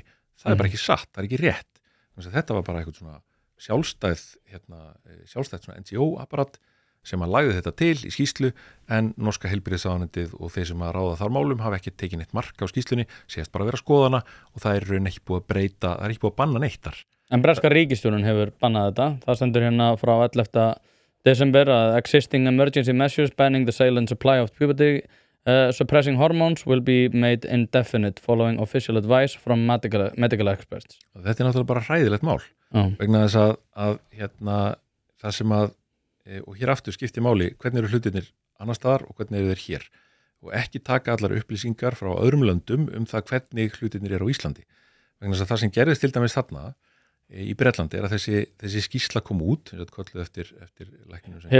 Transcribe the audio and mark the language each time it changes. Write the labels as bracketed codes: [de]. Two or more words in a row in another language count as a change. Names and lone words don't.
[is] Það er bara ekki satt, það er ekki rétt. Þetta var bara eitthvað svona sjálfstætt svona NGO-apparat sem að lagði þetta til í skýrslu en norska heilbrigðisráðuneytið og þeir sem að ráða þar málum hafa ekki tekið neitt mark á skýrslunni, segist bara að vera skoðana og það er raun ekki búið að breyta, það er ekki búið að banna neittar. En breska ríkisstjórnin hefur bannað þetta. Það stendur hérna frá 11. desember að [en] existing emergency measures banning the sale and supply of puberty suppressing hormones will be made indefinite following official advice from medical experts. [is] Og þetta er náttúrulega bara hræðilegt mál vegna þess að það sem að og hér aftur skiptir máli hvernig eru hlutirnir annars staðar og hvernig eru þeir hér og ekki taka allar upplýsingar frá öðrum löndum það hvernig hlutirnir eru á Íslandi. Vegna þess að það sem gerðist til dæmis þarna í Bretlandi að þessi skýrsla kom út, kolluð eftir lækninu sem